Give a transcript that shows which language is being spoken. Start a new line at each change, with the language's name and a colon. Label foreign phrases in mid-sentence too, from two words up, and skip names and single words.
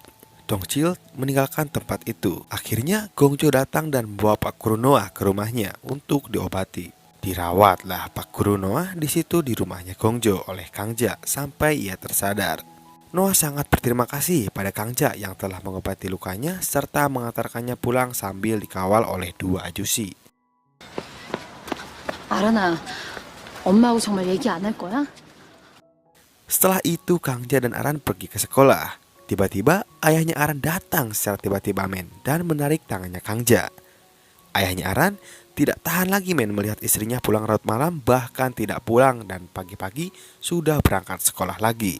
Indonesian: Dongcil meninggalkan tempat itu. Akhirnya Gongjo datang dan membawa Pak Guru Noah ke rumahnya untuk diobati. Dirawatlah Pak Guru Noah di situ di rumahnya Gongjo oleh Kang Ja sampai ia tersadar. Noah sangat berterima kasih pada Kang Ja yang telah mengobati lukanya serta mengantarkannya pulang sambil dikawal oleh dua ajusi.
Korean: 아란아, 엄마하고 정말 얘기 안 할 거야?
Indonesian: Setelah itu Kang Ja dan Aran pergi ke sekolah. Tiba-tiba ayahnya Aran datang secara tiba-tiba men dan menarik tangannya Kang Ja. Ayahnya Aran tidak tahan lagi men melihat istrinya pulang larut malam, bahkan tidak pulang, dan pagi-pagi sudah berangkat sekolah lagi.